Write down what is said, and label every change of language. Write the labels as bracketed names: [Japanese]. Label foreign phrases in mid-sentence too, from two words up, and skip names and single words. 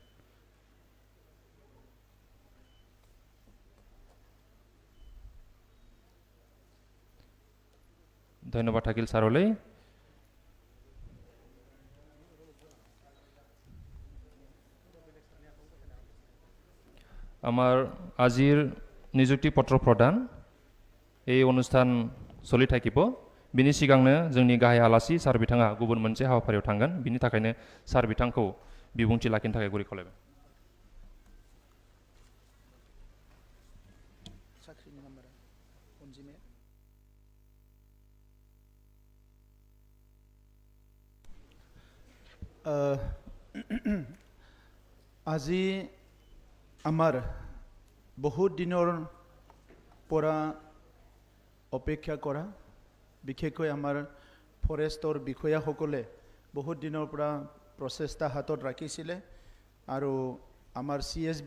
[Assamese] ধন্যবাদ থাকিল ছাৰলৈ আমাৰ আজিৰ নিযুক্তি পত্ৰ প্ৰদান এই অনুষ্ঠান চলি থাকিব [Bodo] बिनि सिगांनो जोंनि गाहाय आलासि सार बिथाङा गुबुन मोनसे हाबाफारियाव थांगोन बिनि थाखायनो सार बिथांखौ बिबुंथि लाखिनो थाखाय गुरै खावलायबाय साख्रिनि नाम्बारा अनजिमाया [Assamese] আজি আমাৰ বহুত দিনৰ পৰা অপেক্ষা কৰা বিশেষকৈ আমাৰ ফৰেষ্টৰ বিষয়াসকলে বহুত দিনৰ পৰা প্ৰচেষ্টা হাতত ৰাখিছিলে আৰু আমাৰ CSB